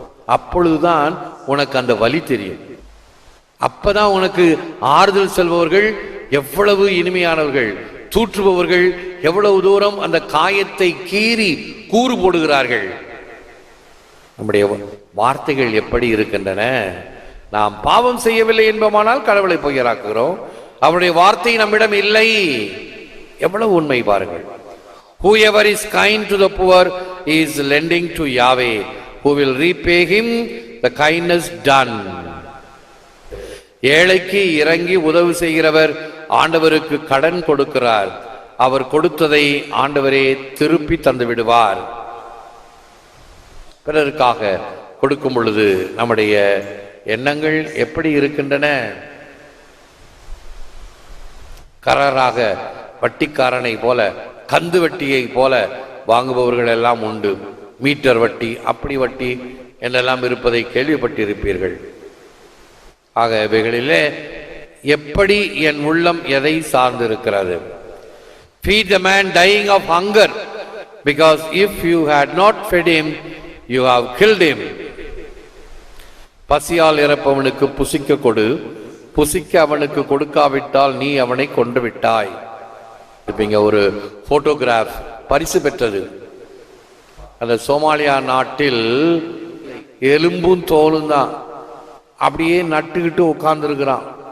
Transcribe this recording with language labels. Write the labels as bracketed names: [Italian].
[Tamil] அப்பொழுதுதான் உனக்கு அந்த வலி தெரியும். அப்பதான் உனக்கு ஆறுதல் செல்பவர்கள் எவ்வளவு இனிமையானவர்கள், தூற்றுபவர்கள் எவ்வளவு தூரம் அந்த காயத்தை கீறி கூறு போடுகிறார்கள். நம்முடைய வார்த்தைகள் எப்படி இருக்கின்றன? நாம் பாவம் செய்யவில்லை என்பமானால் கடவுளை பொய்யராக்குகிறோம். அவருடைய வார்த்தை நம்மிடம் இல்லை. எவ்வளவு உண்மை பாருங்கள். [English] Whoever is kind to the poor is lending to Yahweh, who will repay him the kindness done. [Tamil] ஏழைக்கு இறங்கி உதவி செய்கிறவர் ஆண்டவருக்கு கடன் கொடுக்கிறார். அவர் கொடுத்ததை ஆண்டவரே திருப்பி தந்து விடுவார். பிறருக்காக கொடுக்கும் பொழுது நம்முடைய எண்ணங்கள் எப்படி இருக்கின்றன? கரராக வட்டிக்காரனை போல, கந்து வட்டியை போல வாங்குபவர்கள் எல்லாம் உண்டு. மீட்டர் வட்டி, அப்படி வட்டி என்றெல்லாம் இருப்பதை கேள்விப்பட்டிருப்பீர்கள். ஆக இவைகளிலே எப்படி என் உள்ளம் எதை சார்ந்திருக்கிறது? [English] Feed the man dying of hunger, because if you had not fed him, you have killed him. [Tamil] பசியால் இறப்பவனுக்கு புசிக்க கொடு, புசிக்க அவனுக்கு கொடுக்காவிட்டால் நீ அவனை கொண்டு விட்டாய். இப்ப ஒரு போட்டோகிராஃப் பரிசு பெற்றது. அந்த சோமாலியா நாட்டில் எலும்பும் தோலும் தான் அப்படியே நட்டுக்கிட்டு உட்கார்ந்து இருக்கிறான்.